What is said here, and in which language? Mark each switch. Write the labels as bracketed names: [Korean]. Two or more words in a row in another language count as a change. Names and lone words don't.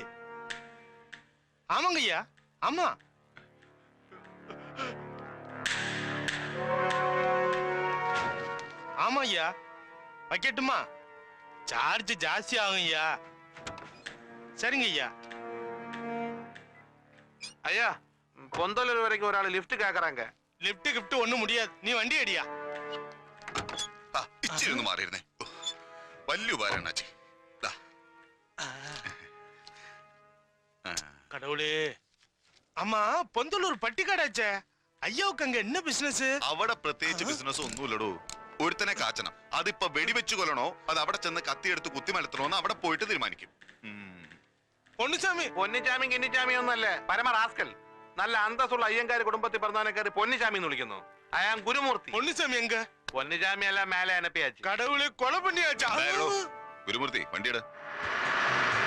[Tamil] ஆமாங்க ஐயா, ஆமா. ஆமா ஐயா, வைக்கட்டுமா? சார்ஜ் ஜாஸ்தி ஆகும் ஐயா. சரிங்க ஐயா. ஐயா, பொந்தலூர் வரைக்கும் ஒரு ஆள் லிஃப்ட் கேக்குறாங்க. லிஃப்ட் கிஃப்ட் ஒண்ணும் முடியாது, நீ வண்டி அடியா. [Malayalam] ഇച്ചിരി ഒന്ന് മാറിയിരുന്നേ. വലിയ ഉപകാരമാണ് അച്ഛൻ. [Tamil] கடவுளே. ஆமா, பொந்தலூர் பட்டிக்காடாச்சே, ஐயாவுக்கு அங்க என்ன பிசினஸ்? [Malayalam] അവിടെ പ്രത്യേകിച്ച് ബിസിനസ് ഒന്നുമില്ലടോ. ഒരുത്തനെ കാച്ചണം. അതിപ്പോ വെടിവെച്ചു കൊല്ലണോ അത് അവിടെ ചെന്ന് കത്തിയെടുത്ത് കുത്തിമലത്തണോന്ന് അവിടെ പോയിട്ട് തീരുമാനിക്കും. പൊന്നിച്ചാമി പൊന്നിച്ചാമി കിന്നിച്ചാമി ഒന്നല്ലേ, പരമ റാസ്കൽ. നല്ല അന്തസ്സുള്ള അയ്യങ്കാര് കുടുംബത്തിൽ പറഞ്ഞവനെ കയറി പൊന്നിച്ചാമി എന്ന് വിളിക്കുന്നു. അയാൾ ഗുരുമൂർത്തി. [Tamil] பொன்னிச்சாமி எங்க? பொன்னிச்சாமி எல்லாம் மேலே அனுப்பியாச்சு. கடவுளே, கொலை பண்ணியாச்சா? [Malayalam] ഗുരുമൂർത്തി, വണ്ടിയുടെ